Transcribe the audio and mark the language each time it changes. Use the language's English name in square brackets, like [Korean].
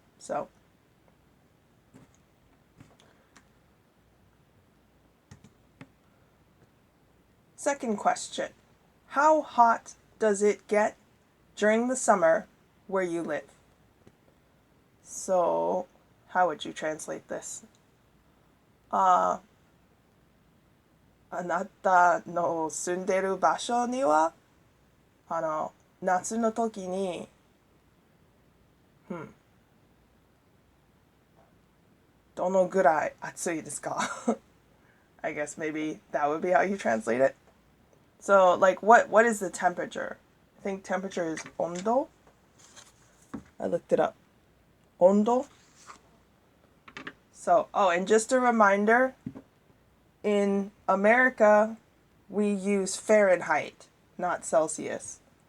[English] So, second question. How hot does it get during the summer where you live? So, how would you translate this? [Japanese] あなたの住んでる場所には夏の時にどのぐらい暑いですか? [English] I guess maybe that would be how you translate it. So, like, what is the temperature? I think temperature is 温度. I looked it up. 温度.So, and just a reminder, in America, we use Fahrenheit, not Celsius.